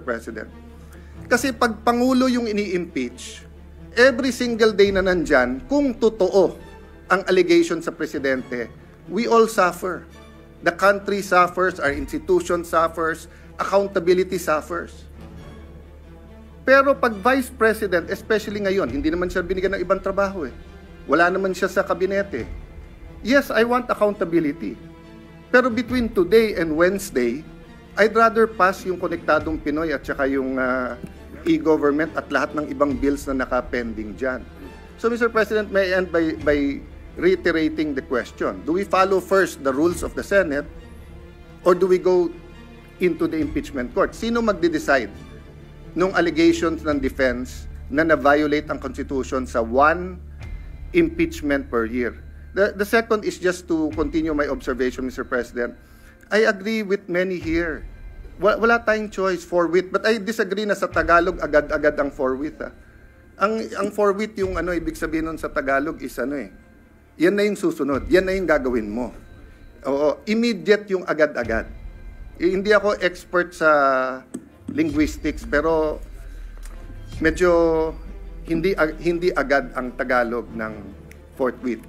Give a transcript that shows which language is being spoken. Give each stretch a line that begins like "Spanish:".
Filipino: President? Kasi pag Pangulo yung ini-impeach,
English: every single day
Filipino: na nandyan, kung totoo ang allegation sa Presidente,
English: we all suffer. The country suffers, our institution suffers, accountability suffers.
Filipino: Pero pag Vice President, especially ngayon, hindi naman siya binigyan ng ibang trabaho eh. Wala naman siya sa kabinete.
English: Yes, I want accountability.
Filipino: Pero
English: between today and Wednesday, I'd rather pass
Filipino: yung Konektadong Pinoy at saka yung
English: e-government
Filipino: at lahat ng ibang
English: bills
Filipino: na naka-pending dyan.
English: So Mr. President, may I end by reiterating the question. Do we follow first the rules of the Senate or do we go into the impeachment court?
Filipino: Sino magde-decide nung allegations ng defense na na-violate ang Constitution sa one impeachment per year?
English: The second is just to continue my observation, Mr. President. I agree with many here.
Filipino: Wala tayong choice, forthwith.
English: But I disagree
Filipino: na sa Tagalog, agad-agad ang forthwith. Ang forthwith, yung ibig sabihin nun sa Tagalog is yan na yung susunod, yan na yung gagawin mo. Oo, immediate yung agad-agad. Hindi ako expert sa linguistics, pero medyo hindi agad ang Tagalog ng forthwith.